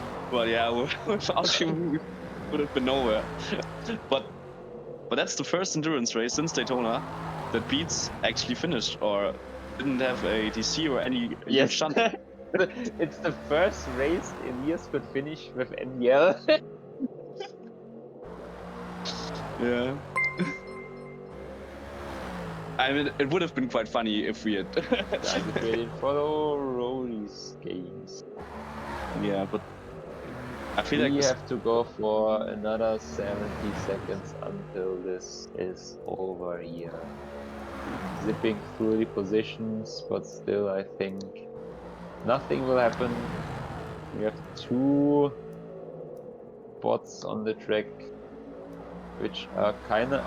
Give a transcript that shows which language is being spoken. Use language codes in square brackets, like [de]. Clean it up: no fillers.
[en] But yeah, without him, we would have been nowhere. But that's the first endurance race since Daytona that Beats actually finished or didn't have a DC or any huge shunt. It's the first race Elias could finish with NDL. Yeah. I mean, it would have been quite funny if we had. [de] Danke für den Follow, Rollies Games. [en] Yeah, but I feel we like have to go for another 70 seconds until this is over here. Zipping through the positions, but still I think nothing will happen. We have 2 bots on the track, which are kinda...